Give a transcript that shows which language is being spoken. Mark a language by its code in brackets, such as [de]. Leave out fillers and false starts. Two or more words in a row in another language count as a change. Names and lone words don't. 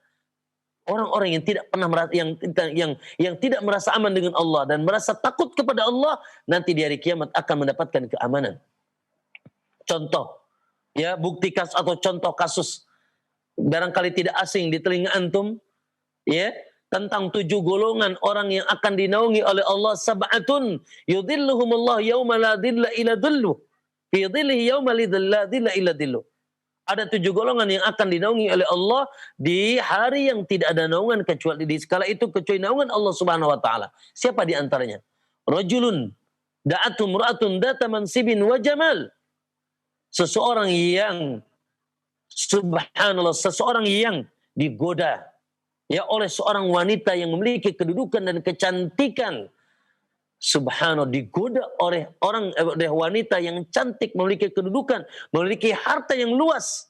[id] Orang-orang yang tidak pernah merasa, yang tidak merasa aman dengan Allah dan merasa takut kepada Allah, nanti di hari kiamat akan mendapatkan keamanan. Contoh, ya, bukti kasus atau contoh kasus barangkali tidak asing di telinga antum, ya, tentang 7 golongan orang yang akan dinaungi oleh Allah. [ar] سبعة يظلهم الله يوم لا ظل إلا ظله في ظله يوم لا ظل إلا ظله. [id] Ada 7 golongan yang akan dinaungi oleh Allah di hari yang tidak ada naungan kecuali di skala itu, kecuali naungan Allah [ar] سبحانه وتعالى. [id] Siapa di antaranya? [ar] رجل دعته امرأة ذات منصب وجمال. [id] Seseorang yang subhanallah, seseorang yang digoda ya oleh seorang wanita yang memiliki kedudukan dan kecantikan. Subhanallah, digoda oleh oleh wanita yang cantik, memiliki kedudukan, memiliki harta yang luas.